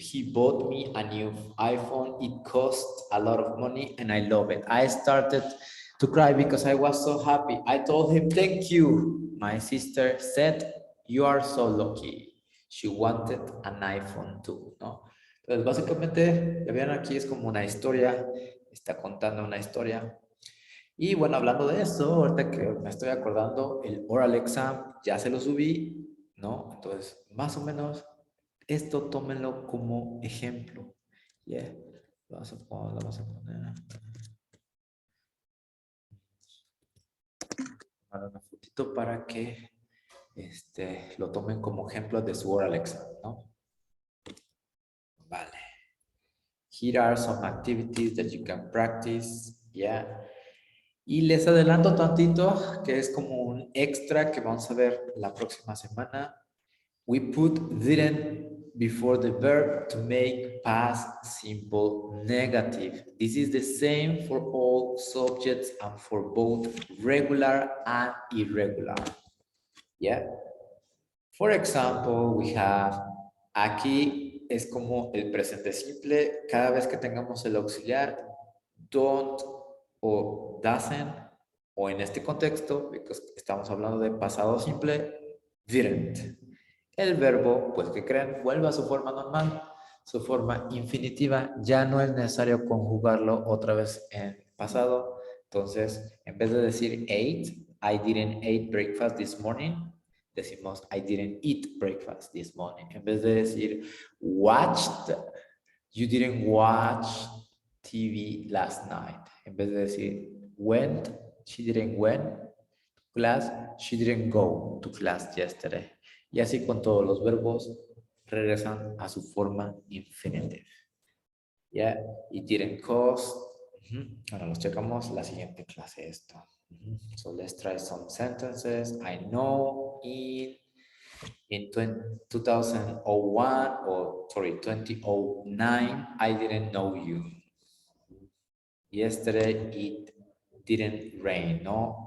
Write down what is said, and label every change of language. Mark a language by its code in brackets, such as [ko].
[en] He bought me a new iPhone. It cost a lot of money and I love it. I started to cry because I was so happy. I told him, thank you. My sister said, you are so lucky. She wanted an iPhone too, [es] ¿no? Entonces, básicamente, ya vieron aquí es como una historia, está contando una historia. Y bueno, hablando de eso, ahorita que me estoy acordando, el oral exam ya se lo subí, ¿no? Entonces, más o menos, esto tómenlo como ejemplo. [en] Yeah. [es] Vamos a poner una fotito para que lo tomen como ejemplo de su oral exam, ¿no? Vale. [en] Here are some activities that you can practice, yeah. [es] Y les adelanto tantito que es como un extra que vamos a ver la próxima semana. [en] We put didn't before the verb to make past simple negative. This is the same for all subjects and for both regular and irregular. Yeah. For example, we have [es] aquí es como el presente simple. Cada vez que tengamos el auxiliar, don't o doesn't, o en este contexto, because estamos hablando de pasado simple, didn't. El verbo, pues que creen, vuelve a su forma normal, su forma infinitiva. Ya no es necesario conjugarlo otra vez en pasado. Entonces, en vez de decir [en] ate, I didn't eat breakfast this morning, decimos I didn't eat breakfast this morning. [es] En vez de decir [en] watched, you didn't watch TV last night. [es] En vez de decir [en] went, she didn't went to class, she didn't go to class yesterday. [es] Y así con todos los verbos regresan a su forma infinitive. [en] Yeah, it didn't cost. [es] Ahora los checamos la siguiente clase esto. [en] So let's try some sentences. I know in 2001 or sorry 2009 I didn't know you. Yesterday it didn't rain, no?